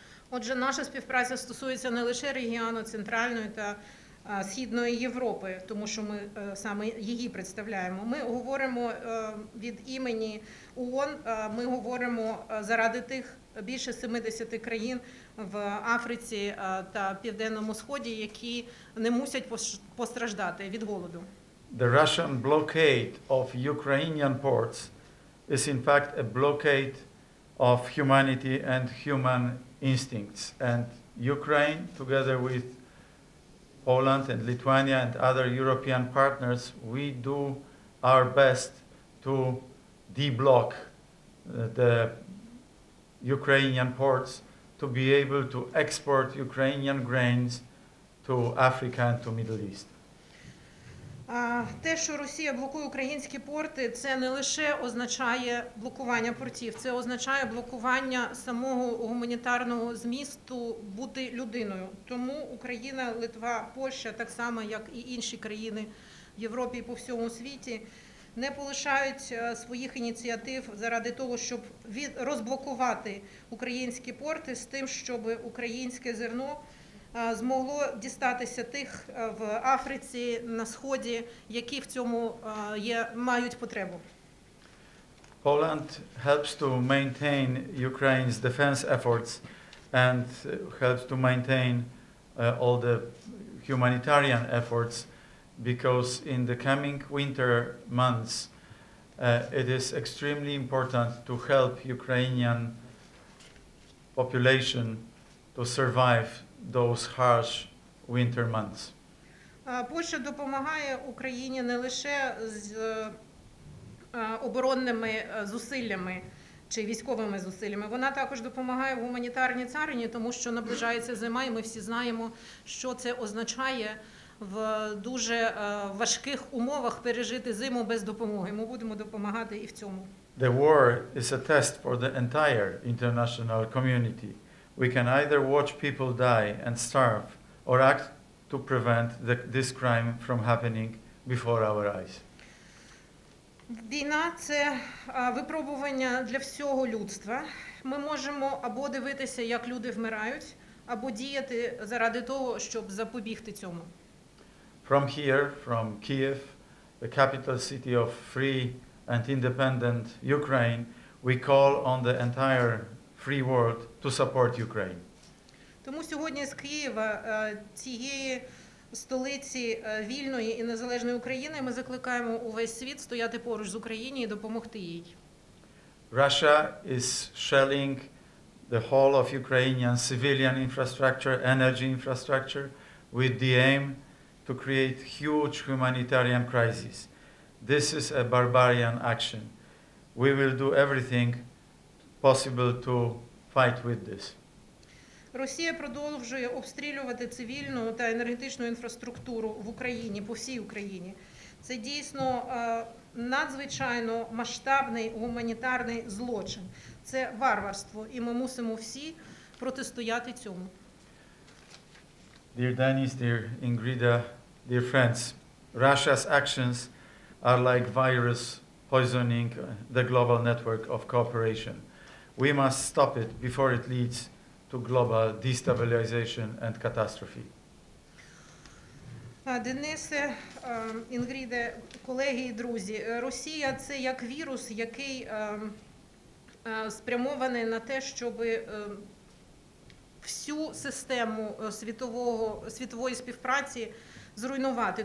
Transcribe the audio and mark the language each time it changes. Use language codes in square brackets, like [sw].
[uk] Отже, наша співпраця стосується не лише регіону Центральної та Східної Європи, тому що ми саме її представляємо. Ми говоримо від імені ООН, ми говоримо заради тих більше 70 країн в Африці та Південному Сході, які не мусять постраждати від голоду. [en] The Russian blockade of Ukrainian ports is in fact a blockade of humanity and human instincts. And Ukraine, together with Poland and Lithuania and other European partners, we do our best to deblock the Ukrainian ports to be able to export Ukrainian grains to Africa and to Middle East. [uk] Те, що Росія блокує українські порти, це не лише означає блокування портів, це означає блокування самого гуманітарного змісту бути людиною. Тому Україна, Литва, Польща, так само як і інші країни в Європі і по всьому світі, не полишають своїх ініціатив заради того, щоб розблокувати українські порти з тим, щоб українське зерно змогло дістатися тих в Африці, на Сході, які в цьому мають потребу. [en] Poland helps to maintain Ukraine's defense efforts and helps to maintain all the humanitarian efforts, because in the coming winter months it is extremely important to help Ukrainian population to survive those harsh winter months. [uk] Польща допомагає Україні не лише з оборонними зусиллями чи військовими зусиллями. Вона також допомагає в гуманітарній царині, тому що наближається зима, і ми всі знаємо, що це означає в дуже важких умовах пережити зиму без допомоги. Ми будемо допомагати і в цьому. [en] The war is a test for the entire international community. We can either watch people die and starve or act to prevent this crime from happening before our eyes. [uk] Війна – це випробування для всього людства. Ми можемо або дивитися, як люди вмирають, або діяти заради того, щоб запобігти цьому. [en] From here, from Kiev, the capital city of free and independent Ukraine, we call on the entire free world to support Ukraine. [uk] Тому сьогодні з Києва, цієї столиці вільної і незалежної України, ми закликаємо увесь світ стояти поруч з Україною і допомогти їй. [en] Russia is shelling the whole of Ukrainian civilian infrastructure, energy infrastructure, with the aim to create huge humanitarian crisis. This is a barbarian action. We will do everything possible to fight with this. [uk] Росія продовжує обстрілювати цивільну та енергетичну інфраструктуру в Україні, по всій Україні. Це дійсно надзвичайно масштабний гуманітарний злочин. Це варварство, і ми мусимо всі протистояти цьому. [en] Dear Denis, dear Ingrida, dear friends, Russia's actions are like virus poisoning the global network of cooperation. We must stop it before it leads to global destabilization and catastrophe. [uk] Денисе, Інгріде, колеги і друзі, Росія – це як вірус, який спрямований на те, щоб всю систему світової співпраці зруйнувати.